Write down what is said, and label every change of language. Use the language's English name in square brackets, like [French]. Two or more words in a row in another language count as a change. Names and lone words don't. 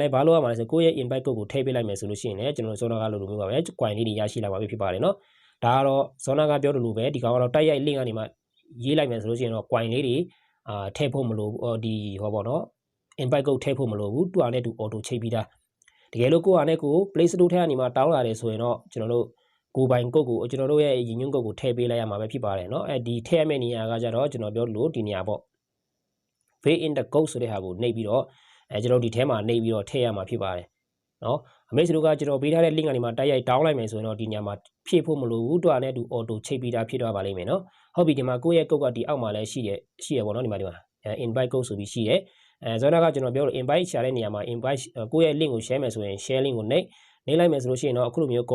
[Burmese] လည်းဘာလို့ရမှာလဲဆိုကိုယ့်ရဲ့ [English] invite code [Burmese] ကိုထည့်ပေးလိုက်မယ်ဆိုလို့ရှိရင်လည်းကျွန်တော်စောနာကလိုမျိုးပါပဲ coin လေးတွေရရှိလာမှာဖြစ်ပါတယ်နော်ဒါကတော့စောနာကပြောတယ်လို့ပဲဒီကောင်ကတော့တိုက်ရိုက် link ကနေမှရေးလိုက်မယ်ဆိုလို့ရှိရင်တော့ coin လေးတွေထည့်ဖို့မလိုဒီဟောပေါ့နော် [English] invite code [Burmese] ထည့်ဖို့မလိုဘူးသူ့အနေနဲ့သူ auto ချိန်ပြီးသားတကယ်လို့ကိုယ့်အနေနဲ့ကို Play Store ထဲကနေမှတောင်းလာတယ်ဆိုရင်တော့ကျွန်တော်တို့ကိုယ်ပိုင် code ကိုကျွန်တော်တို့ရဲ့ရည်ညွှန်း code ကိုထည့်ပေးလိုက်ရမှာပဲဖြစ်ပါတယ်เนาะဒီထည့်ရမယ့်နေရာကကြတော့ကျွန်တော်ပြောလို့ဒီနေရာပေါ့ [English] fill in the code [Burmese] ဆိုတဲ့ဟာကိုနှိပ်ပြီးတော့ကျွန်တော်ဒီထဲမှာနှိပ်ပြီးတော့ထည့်ရမှာဖြစ်ပါတယ်เนาะအမေတို့ကကျွန်တော်ပေးထားတဲ့ link ကနေမှတိုက်ရိုက်တောင်းလိုက်မယ်ဆိုရင်တော့ဒီနေရာမှာဖြည့်ဖို့မလိုဘူးသူ့အနေနဲ့သူ auto ချိန်ပြီးသားဖြစ်သွားပါလိမ့်မယ်เนาะဟုတ်ပြီဒီမှာကိုယ့်ရဲ့ code ကဒီအောက်မှာလည်းရှိရပေါ့เนาะဒီမှာ [English] invite code [Burmese] ဆိုပြီးရှိတယ်ဇောနာကကျွန်တော်ပြောလို့ invite ရှာတဲ့နေရာမှာ invite ကိုယ့်ရဲ့ link ကို share မယ်ဆိုရင် [English] share link [Burmese] ကိုနှိပ်လိုက်မယ်ဆိုလို့ရှိရင်တော့အခုလိုမျိုး